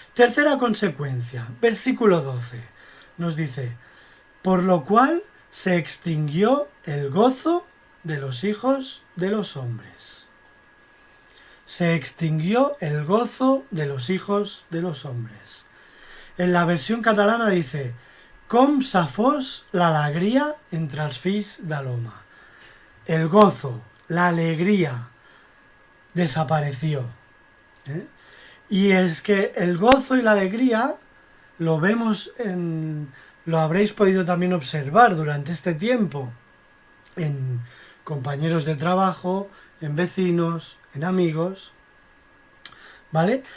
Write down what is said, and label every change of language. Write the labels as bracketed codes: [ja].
[es] Tercera consecuencia, versículo 12. Nos dice, por lo cual se extinguió el gozo de los hijos de los hombres. Se extinguió el gozo de los hijos de los hombres. [ca] En la versión catalana dice, com se fos l'alegria entre els fills de l'home. [es] El gozo, la alegría desapareció. Y es que el gozo y la alegría lo vemos lo habréis podido también observar durante este tiempo en compañeros de trabajo, en vecinos, en amigos, ¿vale?